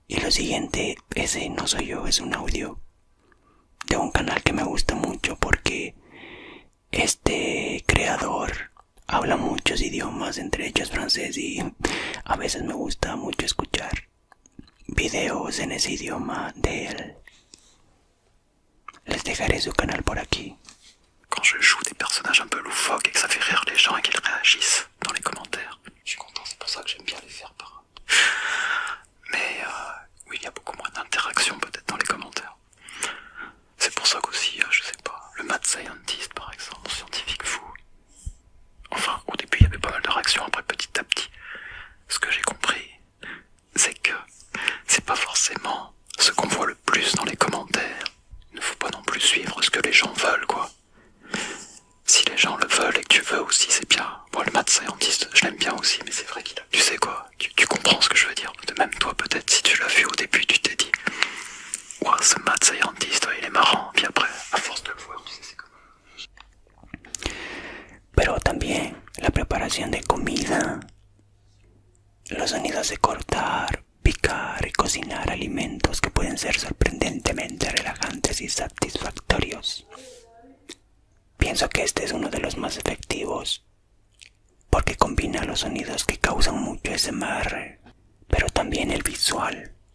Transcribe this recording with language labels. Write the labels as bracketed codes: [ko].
[es] siguiente, ese no soy yo, es un audio de un canal que me gusta mucho porque este creador habla muchos idiomas, entre ellos francés, y a veces me gusta mucho escuchar videos en ese idioma de él. Les dejaré su canal por aquí. [fr] Quand je joue des personnages un peu loufoques et que ça fait rire les gens et qu'ils réagissent dans les commentaires. Je suis content, c'est pour ça que j'aime bien les faire par... Mais oui, il y a beaucoup moins d'interaction peut-être dans les commentaires. C'est pour ça qu'aussi, je sais pas, le mad scientist par exemple, scientifique fou. Enfin, au début il y avait pas mal de réactions, après petit à petit. Ce que j'ai compris, c'est que c'est pas forcément ce qu'on voit le plus dans les commentaires. Il ne faut pas non plus suivre ce que les gens veulent, quoi. Si les gens le veulent et que tu veux aussi, c'est bien. Bon, le mad scientist, je l'aime bien aussi, mais c'est vrai qu'il a... Tu sais quoi, tu comprends ce que je veux dire. De même toi, peut-être, si tu l'as vu au début, tu t'es dit « Ouah, ce mad scientist, il est marrant. » Puis après, à force de le voir, tu sais, c'est comme... [es] Pero también la preparación de comida, los sonidos de cortar, picar y cocinar alimentos que pueden ser sorprendentemente relajantes y satisfactorios. Pienso que este es uno de los más efectivos porque combina los sonidos que causan mucho ASMR, pero también el visual.